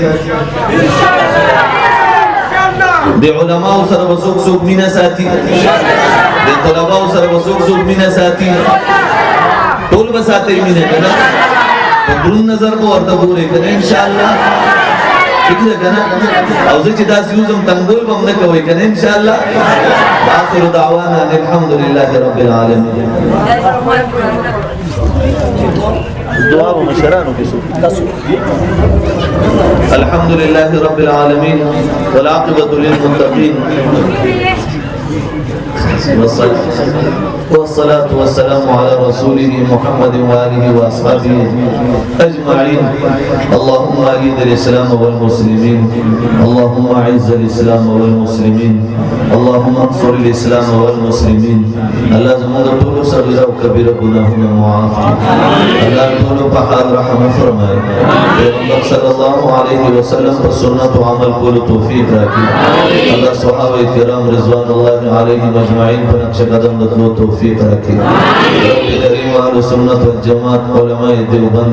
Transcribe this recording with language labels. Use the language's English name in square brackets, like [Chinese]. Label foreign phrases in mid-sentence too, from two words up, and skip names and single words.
[Pashto] د علماو سره به څوک مینه ساتي د طلباو سره به څوک مینه ساتي ټول به ساتي مینه که نه په درون نظر به ورته ګورئ که نه انشاءالله ٹھیک ده که نه او زه چې داسې وزم تنګول به هم نه کوئ که نه انشاءالله [Arabic] آخر دعوانا ان الحمد لله رب العالمين [Pashto] دعا و مشرانو کې [Arabic] الحمد لله رب العالمين والعاقبة للمتقين والصلاة والسلام على رسوله محمد وآله وأصحابه أجمعين اللهم أعز الإسلام والمسلمين اللهم أعز الإسلام والمسلمين اللهم انصر الإسلام والمسلمين [Pashto] الله زموږ ټولو صغیره او کبیره ګناهونه معاف کړي الله ټولو په حال رحم فرمایي پیغمبر [Arabic] صلی الله علیه وسلم [Pashto] په سنت او عمل کولو توفیق راکړي الله صحابه کرام [Arabic] رضوان الله علیهم اجمعین [Pashto] په نقش قدم د تلو توفیق راکړي رب کریم [Arabic] اهل سنت والجماعت [Pashto] علماء دیوبند